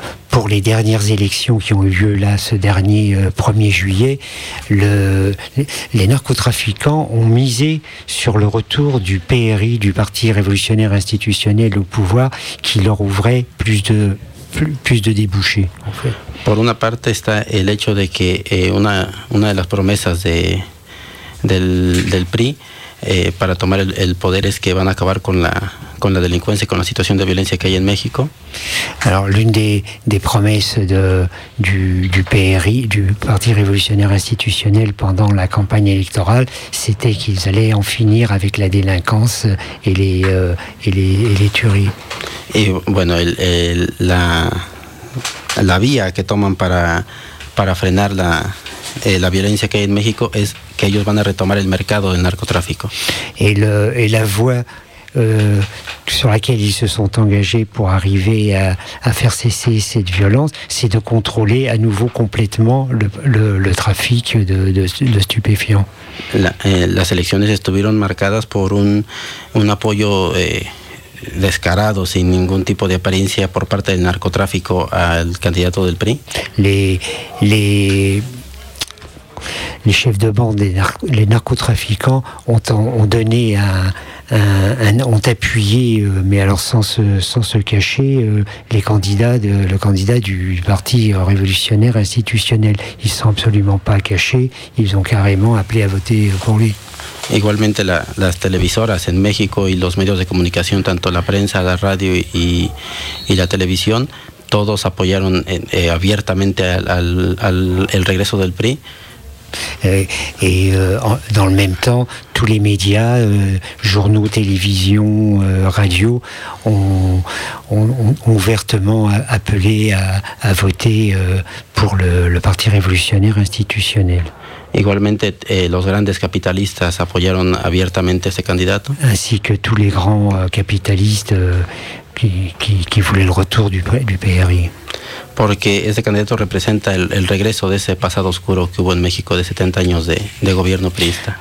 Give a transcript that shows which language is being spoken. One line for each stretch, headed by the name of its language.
French: Pour les dernières élections qui ont eu lieu là ce dernier 1er juillet, les narcotrafiquants ont misé sur le retour du PRI, du Parti Révolutionnaire Institutionnel au pouvoir, qui leur ouvrait plus de débouchés. En fait.
Spanish: Por una parte está el hecho de que una de las promesas del PRI para tomar el poder es que van a acabar con la delincuencia y con la situación de violencia que hay en México.
French: Alors l'une des promesses du PRI, du Parti Révolutionnaire Institutionnel, pendant la campagne électorale, c'était qu'ils allaient en finir avec la délinquance et les tueries.
Spanish: Et bueno, la vía que toman para frenar la violencia que hay en México es que ellos van a retomar el mercado del narcotráfico.
French: Et la voie sur laquelle ils se sont engagés pour arriver à faire cesser cette violence, c'est de contrôler à nouveau complètement le trafic de stupéfiants.
Spanish: Las elecciones estuvieron marcadas por un apoyo descarado, sin ningún tipo de apariencia por parte del narcotráfico al candidato del PRI.
French: Les les chefs de bande, les narcotrafiquants ont donné ont appuyé, mais alors sans se cacher, les candidats, le candidat du parti révolutionnaire institutionnel. Ils ne sont absolument pas cachés, ils ont carrément appelé à voter pour lui.
Spanish: Igualmente las televisoras en México y los medios de comunicación, tanto la prensa, la radio y la televisión, todos apoyaron abiertamente el regreso del PRI.
French: Et dans le même temps, tous les médias, journaux, télévision, radio, ont ouvertement appelé à voter pour le Parti révolutionnaire institutionnel.
Spanish: Igualmente, los grandes capitalistas apoyaron abiertamente ese candidato.
French: Ainsi que tous les grands capitalistes qui voulaient le retour du PRI.
Spanish: Porque ese candidato representa el regreso de ese pasado oscuro que hubo en México de 70 años de gobierno priista.